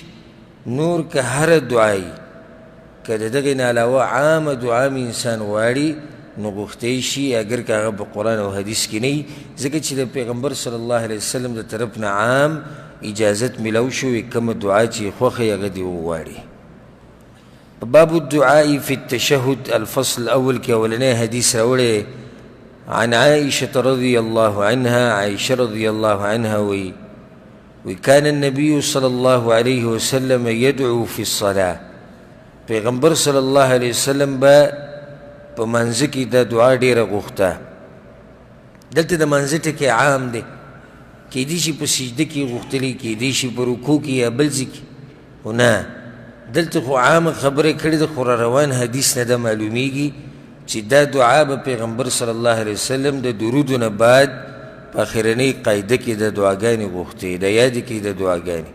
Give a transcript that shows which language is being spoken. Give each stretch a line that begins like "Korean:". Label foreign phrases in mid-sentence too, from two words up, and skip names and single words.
Pashto: نور که هره دعا یي، که د دغې نه علاوه عامه دعا مې انسان غواړي، نو غوښتی شي، اگر که هغه په قرآن او حدیث کې نه وي، ځکه چې د پیغمبر
Arabic: صلی الله علیه وسلم
Pashto: د طرف نه عام اجازت ملو شوې، کومه دعا چې یې خوښه یې هغه دې وغواړي.
Arabic: باب الدعاء في التشهد الفصل الأول
Pashto: کې اولنی حدیث راوړی
Arabic: عن عائشة رضي الله عنها عائشة رضي الله عنها وكان النبي صلى الله عليه وسلم يدعو في الصلاة
Pashto: پیغمبر صلی الله علیه وسلم با په منځ کې دا دعا ډیره غوښته. دلته د منځ ټکی عام دی، کیدای شي په سجده کې غوښتلی، کیدای شي په رکوع کې یا بل ځای کې، خو نه دلته خو عامه خبرې کړې ده، خو روان حدیث نه ده معلومیږي چې دا دعا به پیغمبر
Arabic: صلی الله علیه وسلم
Pashto: د درودو نه بعد په اخرنۍ قاعده کې د دعاګانې غوښتې، د یادې کې د دعاګانې.